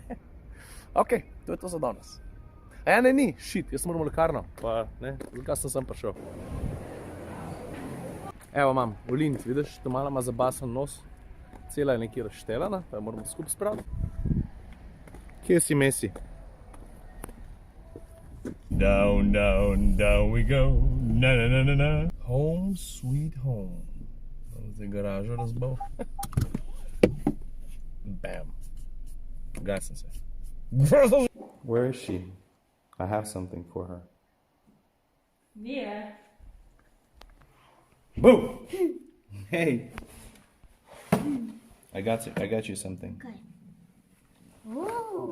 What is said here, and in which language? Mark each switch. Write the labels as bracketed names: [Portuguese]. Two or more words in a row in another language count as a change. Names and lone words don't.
[Slovenian] Ok, to je to za danes. Ni, jaz moram v lekarno, pa ne, zakaj sem prišel. Evo imam, olint, vidiš, to malo ima zabasan nos, cela je nekaj razštelana, pa jo moramo skupaj spraviti. Kje si, Messi? [English] Down, down, down we go, na na na na na. Home sweet home. [Slovenian] Zdaj garažo razbal. Bam. Gasim se. [English] Where is she? I have something for her. Mia. Boo! Hey. I got you something. Okay. Ooh.